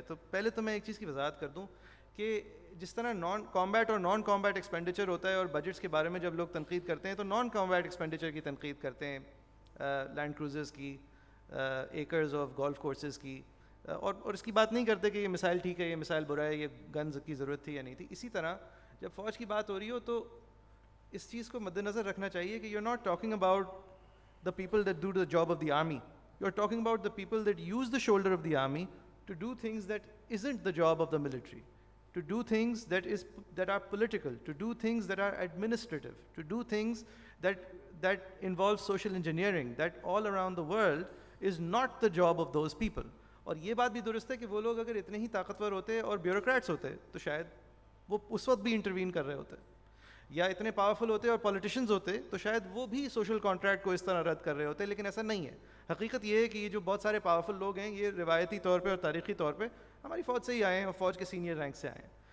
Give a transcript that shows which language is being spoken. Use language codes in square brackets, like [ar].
[ur] تو پہلے تو میں ایک چیز کی وضاحت کر دوں کہ جس طرح نان کامبیٹ اور نان کامبیٹ ایکسپینڈیچر ہوتا ہے, اور بجٹس کے بارے میں جب لوگ تنقید کرتے ہیں تو نان کامبیٹ ایکسپینڈیچر کی تنقید کرتے ہیں, لینڈ کروزرز کی, ایکرز آف گولف کورسز کی, اور اس کی بات نہیں کرتے کہ یہ مسائل ٹھیک ہے, یہ مسائل برا ہے, یہ گنز کی ضرورت تھی یا نہیں تھی. اسی طرح جب فوج کی بات ہو رہی ہو تو اس چیز کو مد نظر رکھنا چاہیے کہ [en] You are not talking about the people that do the job of the army. You are talking about the people that use the shoulder of the army to do things that isn't the job of the military, to do things that are political, to do things that are administrative, to do things that involve social engineering, that all around the world is not the job of those people. [ur] اور یہ بات بھی درست ہے کہ وہ لوگ اگر اتنے ہی طاقتور ہوتے اور بیوروکریٹس ہوتے تو شاید وہ اس وقت بھی انٹروین کر رہے ہوتے, یا اتنے پاورفل ہوتے اور پولیٹیشینز ہوتے تو شاید وہ بھی سوشل کانٹریکٹ کو اس طرح رد کر رہے ہوتے, لیکن ایسا نہیں ہے. حقیقت یہ ہے کہ یہ جو بہت سارے پاورفل لوگ ہیں یہ روایتی طور پہ اور تاریخی طور پہ ہماری فوج سے ہی آئے ہیں, اور فوج کے سینئر رینک سے آئے ہیں.